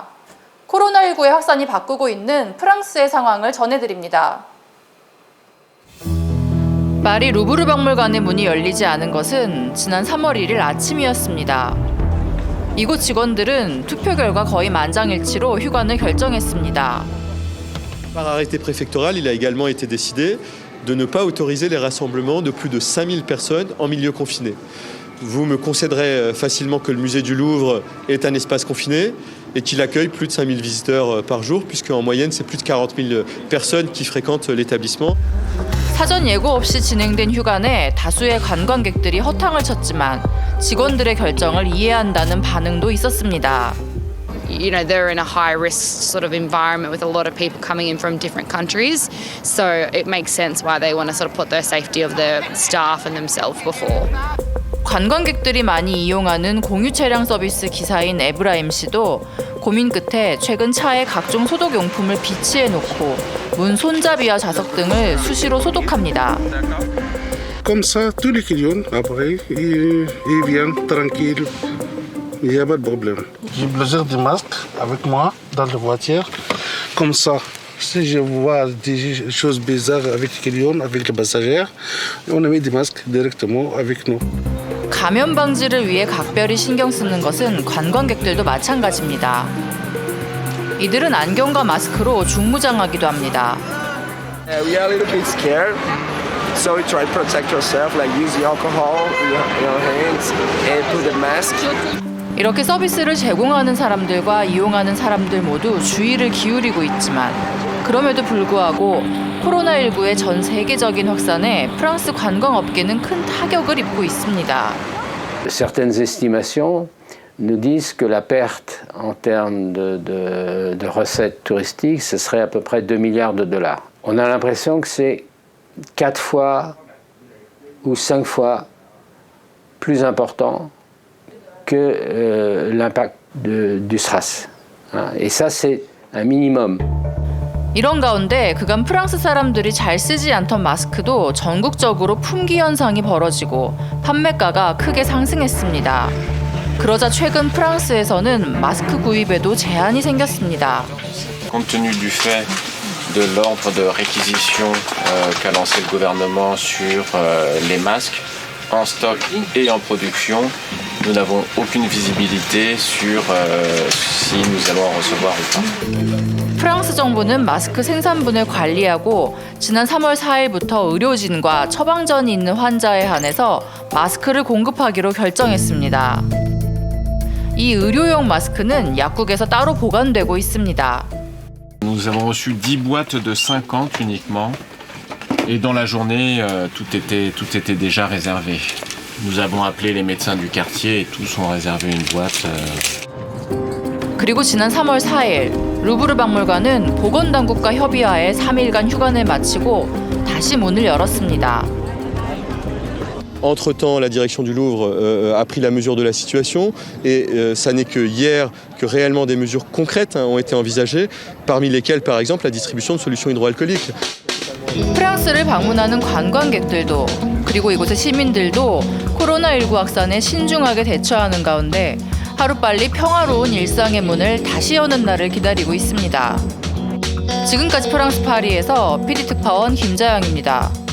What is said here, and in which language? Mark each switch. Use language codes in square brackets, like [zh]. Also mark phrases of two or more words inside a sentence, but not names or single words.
[ko] 코로나19의 확산이 바꾸고 있는 프랑스의 상황을 전해드립니다. 파리 루브르 박물관의 문이 열리지 않은 것은 지난 3월 1일 아침이었습니다. 이곳 직원들은 투표 결과 거의 만장일치로 휴관을 결정했습니다. [fr] Par arrêté préfectoral, il a également été décidé de ne pas autoriser les rassemblements de plus de 5000 personnes en milieu confiné. Vous me concéderez facilement que le musée du Louvre est un espace confiné et qu'il accueille plus de 5000 visiteurs par jour, puisqu'en moyenne, c'est plus de 40 000 personnes qui fréquentent l'établissement. [ko] 사전 예고 없이 진행된 휴관에 다수의 관광객들이 허탕을 쳤지만 직원들의 결정을 이해한다는 반응도 있었습니다. [en] You know, they're in a high-risk sort of environment with a lot of people coming in from different countries. So it makes sense why they want to sort of put the safety of their staff and themselves before. [ko] 관광객들이 많이 이용하는 공유 차량 서비스 기사인 에브라임 씨도 고민 끝에 최근 차에 각종 소독용품을 비치해 놓고 문 손잡이와 자석 등을 수시로 소독합니다. [fr] Comme ça, tous les clients, après, ils viennent tranquilles. Il n'y a pas de problème. J'ai plusieurs des masques avec moi dans la voiture. Comme ça, si je vois des choses bizarres avec les clients, avec les passagers, on a mis des masques directement avec nous. [ko] 감염 방지를 위해 각별히 신경 쓰는 것은 관광객들도 마찬가지입니다. 이들은 안경과 마스크로 중무장하기도 합니다. [en] We are a little bit scared, so we try to protect yourself, like use the alcohol in your hands and put the mask. [ko] 이렇게 서비스를 제공하는 사람들과 이용하는 사람들 모두 주의를 기울이고 있지만 그럼에도 불구하고 코로나19의 전 세계적인 확산에 프랑스 관광업계는 큰 타격을 입고 있습니다. [fr] Certaines estimations nous disent que la perte en termes de recettes touristiques, ce serait à peu près 2 milliards de dollars. On a l'impression que c'est 4 fois ou 5 fois plus important que l'impact du SRAS. Et ça, c'est un minimum. [ko] 이런 가운데 그간 프랑스 사람들이 잘 쓰지 않던 마스크도 전국적으로 품귀 현상이 벌어지고 판매가가 크게 상승했습니다. 그러자 최근 프랑스에서는 마스크 구입에도 제한이 생겼습니다. [fr] Compte tenu du fait de l'ordre de réquisition qu'a lancé le gouvernement sur les masques en stock et en production, nous n'avons aucune visibilité sur si nous allons en recevoir ou pas. [ko] 프랑스 정부는 마스크 생산분을 관리하고 지난 3월 4일부터 의료진과 처방전이 있는 환자에 한해서 마스크를 공급하기로 결정했습니다. 이 의료용 마스크는 약국에서 따로 보관되고 있습니다. [fr] Nous avons reçu 10 boîtes de 50 uniquement et dans la journée tout était déjà réservé. Nous avons appelé les médecins du quartier et tous ont réservé une boîte. [ko] 그리고 지난 3월 4일 루브르 박물관은 보건당국과 협의하에 3일간 휴관을 마치고 다시 문을 열었습니다. [fr] Entre-temps, la direction du Louvre a pris la mesure de la situation et ça n'est que hier que réellement des mesures concrètes ont été envisagées, parmi lesquelles par exemple la distribution de solutions hydroalcooliques. [ko] 프랑스를 방문하는 관광객들도 그리고 이곳의 시민들도 코로나19 확산에 신중하게 대처하는 가운데 하루빨리 평화로운 일상의 문을 다시 여는 날을 기다리고 있습니다. 지금까지 프랑스 파리에서 PD 특파원 김자영입니다.